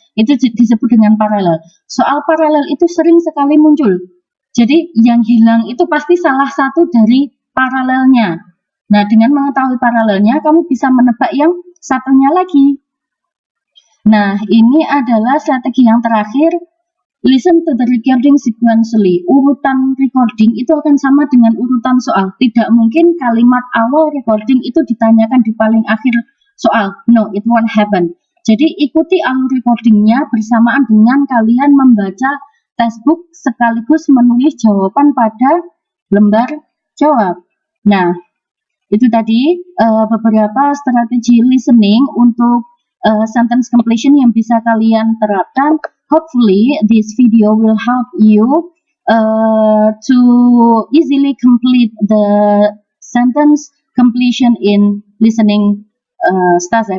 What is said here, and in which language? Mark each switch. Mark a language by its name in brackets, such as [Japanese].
[Indonesian] Itu disebut dengan paralel. Soal paralel itu sering sekali muncul. Jadi yang hilang itu pasti salah satu dari paralelnya. Nah, dengan mengetahui paralelnya, kamu bisa menebak yang satunya lagi. Nah, ini adalah strategi yang terakhir. [English] Listen to the recording sequentially. [Indonesian] Urutan recording itu akan sama dengan urutan soal. Tidak mungkin kalimat awal recording itu ditanyakan di paling akhir soal. [English] No, it won't happen. [Indonesian] Jadi ikuti alur recordingnya bersamaan dengan kalian membaca textbook sekaligus menulis jawaban pada lembar jawab. Nah, itu tadi beberapa strategi listening untuk sentence completion yang bisa kalian terapkan. [English] Hopefully, this video will help you to easily complete the sentence completion in listening STASEP. Okay, see you on the next video. Thank you.